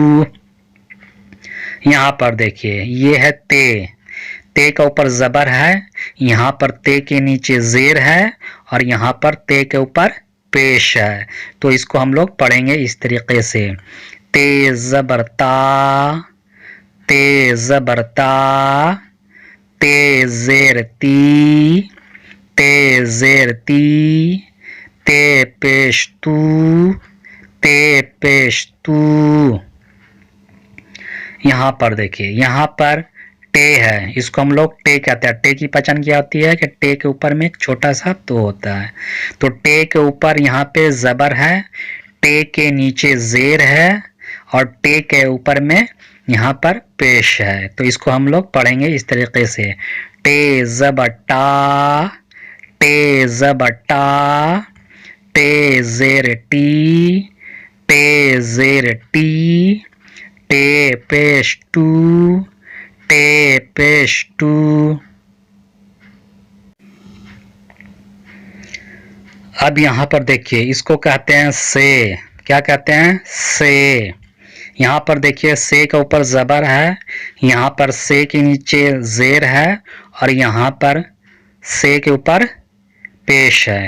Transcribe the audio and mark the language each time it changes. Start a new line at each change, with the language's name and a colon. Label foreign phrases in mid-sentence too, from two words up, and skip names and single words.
Hindi: यहाँ पर देखिए ये है ते, ते का ऊपर जबर है, यहाँ पर ते के नीचे जेर है और यहाँ पर ते के ऊपर पेश है। तो इसको हम लोग पढ़ेंगे इस तरीके से, ते जबर ता, ते जबर ता, ते जेर ती, ते जेर ती, ते पेश तू, ते पेश तू। यहाँ पर देखिए यहाँ पर टे है, इसको हम लोग टे कहते हैं। टे की पहचान क्या होती है कि टे के ऊपर में एक छोटा सा तो होता है। तो टे के ऊपर यहाँ पे जबर है, टे के नीचे जेर है और टे के ऊपर में यहाँ पर पेश है। तो इसको हम लोग पढ़ेंगे इस तरीके से, टे जबर टा, टे जबर टा, टे जेर टी, टे जेर टी, टे पेश टू, टे पेश टू। अब यहाँ पर देखिए इसको कहते हैं से। क्या कहते हैं? से। यहाँ पर देखिए से के ऊपर जबर है, यहाँ पर से के नीचे जेर है और यहाँ पर से के ऊपर पेश है।